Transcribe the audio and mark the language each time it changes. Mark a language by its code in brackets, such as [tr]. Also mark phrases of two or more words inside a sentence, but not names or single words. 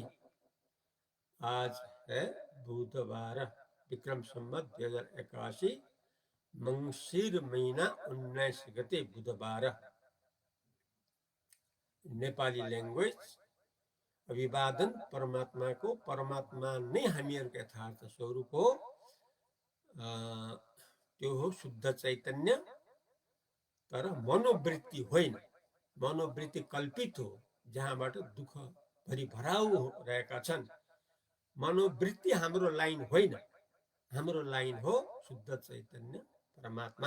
[hi] आज है बुधवार, [ne] विक्रम संवत 2081, मंगशीर महीना 19 गते बुधवार। [en] Nepali language [ne] अभिवादन परमात्मा को, परमात्मा नै हामीहरूको यथार्थ स्वरूप हो। त्यो हो शुद्ध चैतन्य, तर मनोवृत्ति होइन। मनोवृत्ति कल्पित हो, जहाँबाट दुःख भरि भराउ रहेका छन्। मनोवृत्ति हाम्रो लाइन होइन, हाम्रो लाइन हो शुद्ध चैतन्य परमात्मा।